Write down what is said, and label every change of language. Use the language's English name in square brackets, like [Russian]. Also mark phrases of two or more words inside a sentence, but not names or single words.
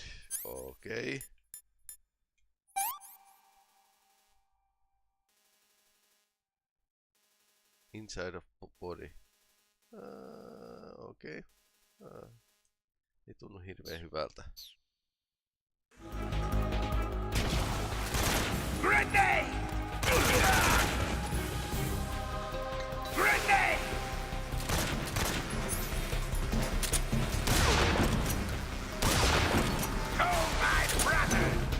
[English] Okay. Inside of body. Okay. [Finnish] Ei tunnu hirveän hyvältä. [English] Grenade! Grenade! Oh, my brother!